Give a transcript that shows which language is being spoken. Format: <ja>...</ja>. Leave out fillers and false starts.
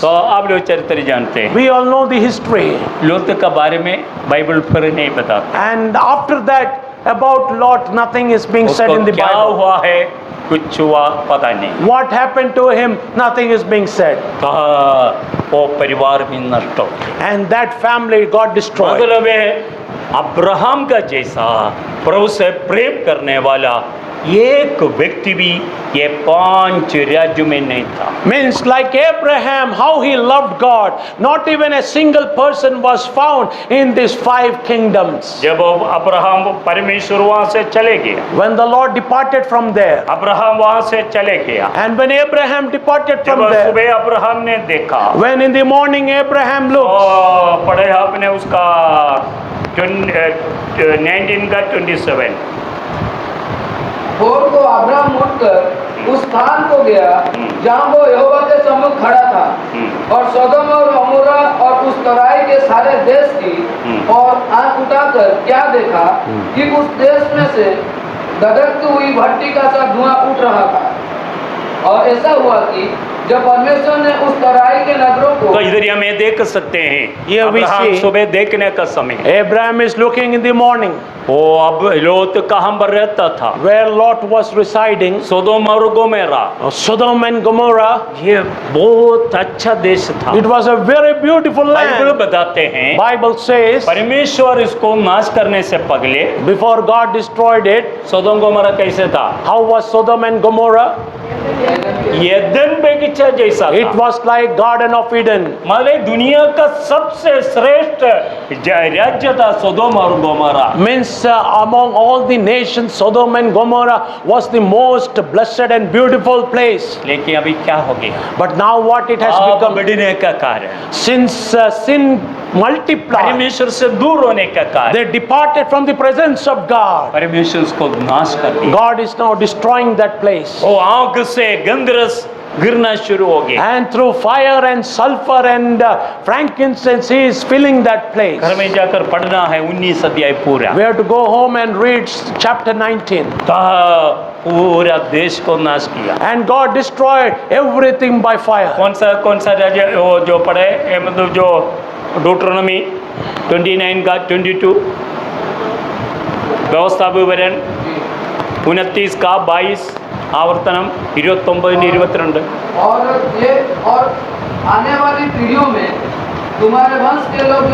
<hi>तो आप लोग चरित्र जानते हैं।</hi> <en>We all know the history.</en> <hi>लूत के बारे में बाइबल फिर नहीं बताता।</hi> <en>And after that, about Lot, nothing is being said in</en> <hi>उसको</hi> <en>the</en> <hi>क्या</hi> <en>Bible.</en> <hi>हुआ है कुछ हुआ पता नहीं।</hi> <en>What happened to him? Nothing is being said.</en> <hi>कहा वो परिवार भी नष्ट हो गया।</hi> <en>And that family got destroyed.</en> <hi>मतलब है अब्राहम का जैसा प्रभु से प्रेम करने वाला एक व्यक्ति भी ये 5 राज्यों में नहीं था।</hi> <en>Means like Abraham, how he loved God. Not even a single person was found in these 5 kingdoms.</en> <hi>जब अब्राहम परमेश्वर वहां से चले गया,</hi> <en>When the Lord departed from there,</en> <hi>Abraham वहां से चले गया,</hi> <en>and when Abraham departed</en> <hi>जब</hi> <en>from there,</en> <hi>सुबह अब्राहम ने देखा,</hi> <en>when in the morning Abraham looked,</en> <hi>पढ़े आपने उसका 19 का 27। भोर को अब्राहम उठकर उस स्थान को गया जहाँ वो यहोवा के सम्मुख खड़ा था और सदोम और अमोरा और उस तराई के सारे देश की और आंख उठाकर क्या देखा कि उस देश में से धधकती हुई भट्टी का सा धुआं उठ रहा था। और ऐसा हुआ कि जब परमेश्वर ने उस तराई के नगरों को, तो इधर हमें देख सकते हैं</hi> <en>Here we</en> <hi>अब्राहम</hi> <en>see-</en> <hi>सुबह देखने का समय,</hi> <en>Abraham is looking in the morning</en> <hi>वो अब लोत कहाँ पर रहता था?</hi> <en>where Lot was residing,</en> <hi>सोदोम और गोमेरा।</hi> <en>Sodom and Gomorrah.</en> <hi>ये बहुत अच्छा देश था।</hi> <en>It was a very beautiful</en> <hi>Bible</hi> <en>land.</en> <hi>बताते हैं</hi> <en>Bible says</en> <hi>परमेश्वर इसको नाश करने से पहले</hi> <en>before God destroyed it,</en> <hi>सोदोम गोमेरा कैसे था?</hi> <en>how was Sodom and Gomorrah?</en> <hi>Edan बगीचा जैसा</hi> <en>It</en> <hi>था।</hi> <en>was like Garden of Eden.</en> <hi>मतलब दुनिया का सबसे श्रेष्ठ राज्य था सोदोम और गोमेरा।</hi> <en>Means among all the nations, Sodom and Gomorrah was the most blessed and beautiful place.</en> <hi>लेकिन अभी क्या हो गया?</hi> <en>But now what it has</en> <hi>पाप</hi> <en>become,</en> <hi>बढ़ने का कारण,</hi> <en>since sin multiplied,</en> <hi>परमेश्वर से दूर होने का कारण,</hi> <en>they departed from the presence of God.</en> <hi>परमेश्वर उसको नाश कर दिया।</hi> <en>God is now destroying that place.</en> <hi>वो आग से गंधरस गिरना शुरू हो गया।</hi> <en>And through fire and sulfur and frankincense, he is filling that place.</en> <hi>घर में जाकर पढ़ना है 19 अध्याय पूरा।</hi> <en>We have to go home and read chapter 19.</en> <hi>पूरा देश को नाश किया।</hi> <en>And God destroyed everything by fire.</en> <hi>कौन सा राज्य वो जो पढ़े ये मतलब जो डोट्रोनमी 29 का 22, व्यवस्था विवरण 29 का 22, आवर्तनम 29-22। और ये और आने वाली पीढ़ियों में तुम्हारे वंश के लोग</hi>